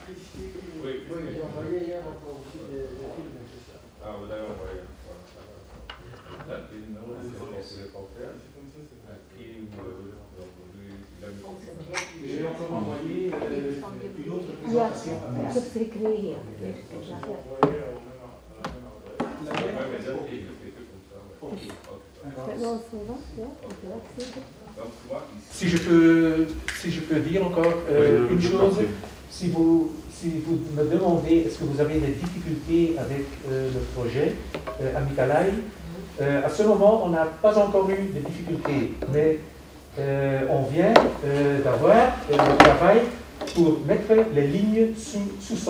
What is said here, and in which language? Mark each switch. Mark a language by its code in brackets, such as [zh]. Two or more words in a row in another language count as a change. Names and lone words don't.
[fr] Ah, vous avez envoyé. J'ai encore envoyé une autre [nl] Ja, [fr] présentation. [nl] dat is recreëren. [fr] Si je peux dire encore une chose, si vous me demandez est-ce que vous avez des difficultés avec le projet à Mikalai, à ce moment on n'a pas encore eu de difficultés, mais on vient d'avoir le travail pour mettre les lignes sous-sol.